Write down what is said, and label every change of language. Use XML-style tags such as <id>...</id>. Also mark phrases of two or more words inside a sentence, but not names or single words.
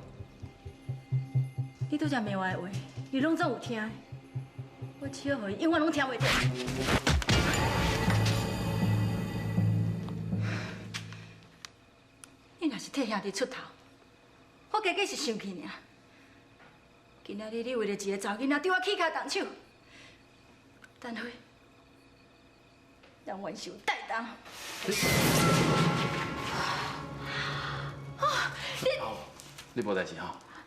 <nan>你拄则骂我的话，你拢总有听的，我只好互伊永远拢听袂到。你若是替兄弟出头，我加计是生气尔。今仔日你为了一个查囡仔对我起脚动手，但是让冤仇带动。你无代志吼？</nan>